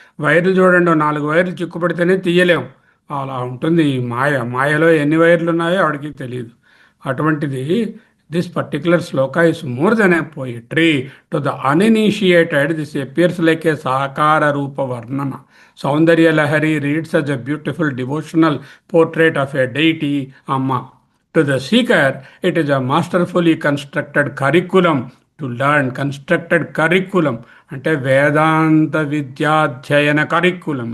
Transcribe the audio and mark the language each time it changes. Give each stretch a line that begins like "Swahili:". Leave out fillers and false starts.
Telugu: వైర్లు చూడండి, 4 వైర్లు చిక్కు పడితేనే తీయలేం. అలా ఉంటుంది ఈ మాయ. మాయలో ఎన్ని వైర్లు ఉన్నాయో ఆవిడకి తెలియదు. అటువంటిది
English: This particular shloka is more than a poetry. To the uninitiated this appears like a
Telugu: సాకార రూప వర్ణన.
English: Saundarya Lahari reads as a beautiful devotional portrait of a deity, Amma. To the seeker, it is a masterfully constructed curriculum to learn. Constructed curriculum
Telugu: అంటే వేదాంత విద్యాధ్యయన curriculum.